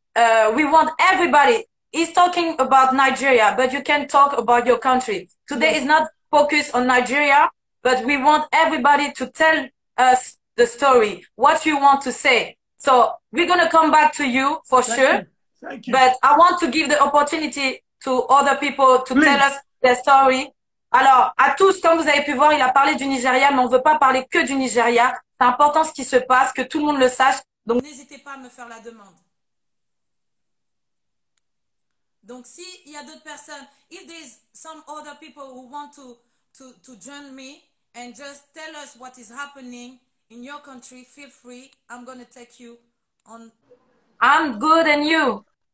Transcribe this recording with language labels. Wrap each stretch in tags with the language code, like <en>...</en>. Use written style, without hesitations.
<en>We want everybody. He's talking about Nigeria, but you can talk about your country. Today Yes. is not focused on Nigeria, but we want everybody to tell us the story, what you want to say. So we're going to come back to you for sure. Thank you. But I want to give the opportunity to other people to Please. tell us their story.</en> <fr>Alors, à tous, comme vous avez pu voir, il a parlé du Nigeria, mais on ne veut pas parler que du Nigeria. C'est important ce qui se passe, que tout le monde le sache. Donc, n'hésitez pas à me faire la demande. Donc, s'il y a d'autres personnes,</fr> <en>if there's some other people who want to join me and just tell us what is happening in your country, feel free. I'm going to take you on. I'm good, and you?</en>